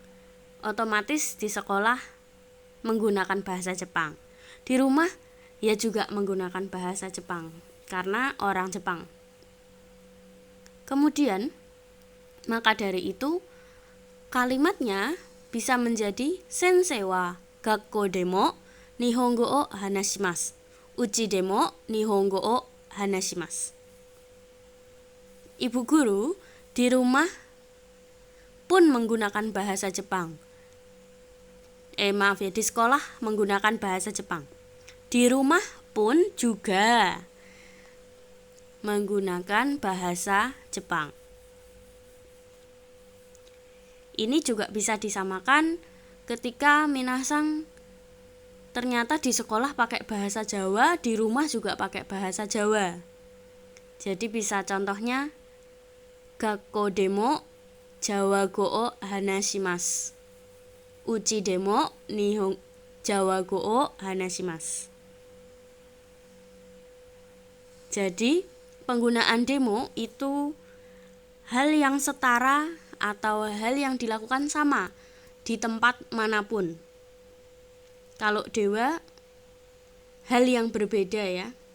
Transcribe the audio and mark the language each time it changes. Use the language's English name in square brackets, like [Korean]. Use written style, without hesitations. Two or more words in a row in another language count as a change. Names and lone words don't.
[Indonesian] Otomatis di sekolah menggunakan bahasa Jepang. Di rumah ia juga menggunakan bahasa Jepang karena orang Jepang. Kemudian, maka dari itu kalimatnya bisa menjadi [Japanese] 先生は学校でも日本語を話します. 家でも日本語を話します. [Indonesian] Ibu guru di rumah pun menggunakan bahasa Jepang. Di sekolah menggunakan bahasa Jepang. Di rumah pun juga menggunakan bahasa Jepang. Ini juga bisa disamakan ketika minasang ternyata di sekolah pakai bahasa Jawa, di rumah juga pakai bahasa Jawa. Jadi bisa contohnya [Japanese] 学校でもジャワ語を話します. 家でも日本ジャワ語を話します. [Indonesian] Jadi, penggunaan demo itu hal yang setara atau hal yang dilakukan sama di tempat manapun. Kalau dewa, hal yang berbeda ya.